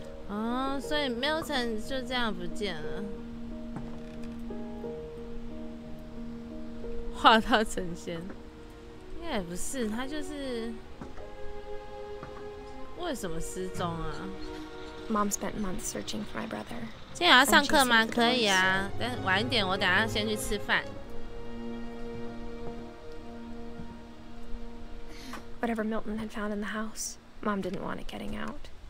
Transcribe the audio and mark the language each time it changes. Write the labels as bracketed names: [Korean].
[Chinese] Oh, 所以 Milton 就这样不见了，画到成仙，应该也不是，他就是为什么失踪啊 [English] Mom spent months searching for my brother. [Chinese] 今天有要上课吗？可以啊，但晚一点，我等下先去吃饭。 [English] Whatever Milton had found in the house, Mom didn't want it getting out.